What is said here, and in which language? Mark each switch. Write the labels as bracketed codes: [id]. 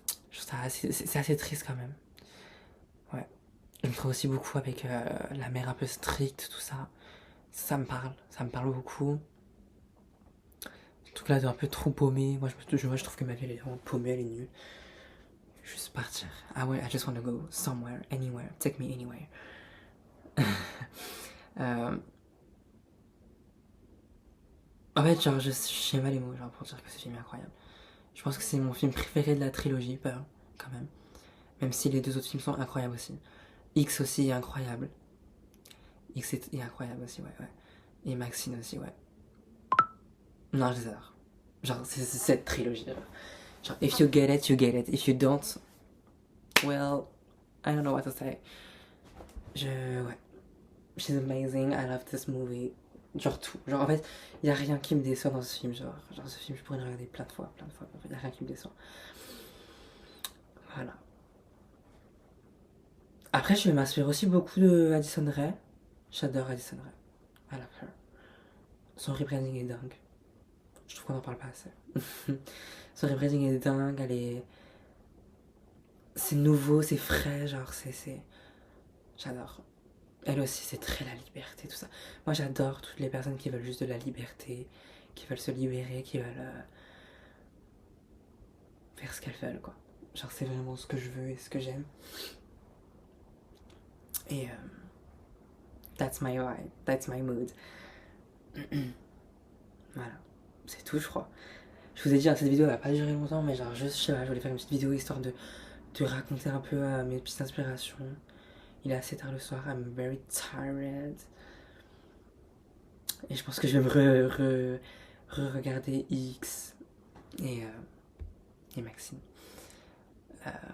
[fr] C'est assez triste quand même. Ouais. Je me trouve aussi beaucoup avec la mère un peu stricte, tout ça. Ça me parle beaucoup. Tout là de un peu trop paumé. Moi, je trouve que ma vie elle est vraiment paumée, elle est nulle. Juste partir. Ah ouais, [en] I just want to go somewhere, anywhere. Take me anywhere. [fr] Euh, En fait, genre, je sais pas les mots genre, pour dire que ce film est incroyable. Je pense que c'est mon film préféré de la trilogie, Pearl, quand même. Même si les deux autres films sont incroyables aussi. X aussi est incroyable. Est incroyable aussi, ouais, ouais. Et Maxine aussi, ouais. Non, je les adore. Genre, c'est cette trilogie. Genre, [en] if you get it, you get it. If you don't, well, I don't know what to say. [fr] Ouais. [en] She's amazing, I love this movie. [fr] Genre tout. Genre, en fait, y a rien qui me déçoit dans ce film. Genre ce film, je pourrais le regarder plein de fois, plein de fois. Y a rien qui me déçoit. Voilà. Après, je m'inspire aussi beaucoup de Addison Rae. J'adore Addison Rae. [en] I love her. [fr] Son rebranding est dingue. Je trouve qu'on en parle pas assez. Son rebranding est dingue, elle est. C'est nouveau, c'est frais, genre, c'est. J'adore. Elle aussi, c'est très la liberté, tout ça. Moi, j'adore toutes les personnes qui veulent juste de la liberté, qui veulent se libérer, qui veulent faire ce qu'elles veulent, quoi. Genre, c'est vraiment ce que je veux et ce que j'aime. [en] Et that's my vibe, that's my mood. [fr] Voilà, c'est tout, je crois. Je vous ai dit, cette vidéo elle va pas durer longtemps, mais genre, juste, je sais pas, je voulais faire une petite vidéo histoire de raconter un peu mes petites inspirations. Il est assez tard le soir, [en] I'm very tired. [fr] Et je pense que je vais me re-regarder X et Maxime. Ouais.